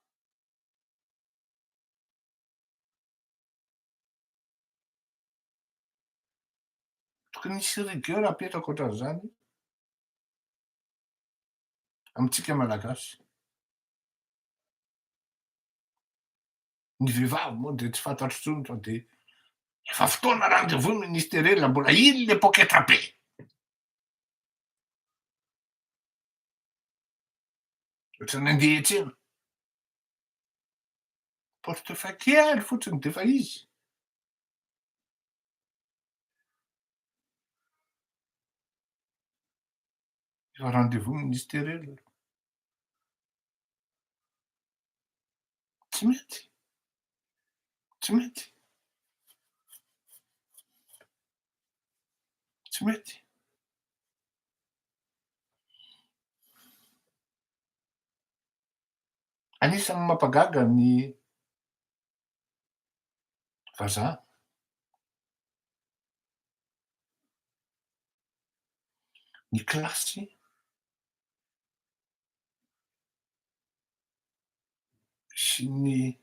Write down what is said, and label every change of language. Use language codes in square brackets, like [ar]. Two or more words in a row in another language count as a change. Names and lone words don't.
[mg] Tokony misy rigueur apetraka ohatran'zany amitsika malagasy. Ny vehivavy moa de tsy fantatro intsony fa de efa fotoana [fr] rendez-vous ministériel [mg] mbola ino le poketra be. Ohatran'ny andeha hiatsena, portefeuille kely fotsiny de fa izy. [fr] Efa rendez-vous ministériel. [mg] Tsy mety, tsy mety, tsy mety. Anisan'ny mampagaga ny vazaha, ny klasy sy ny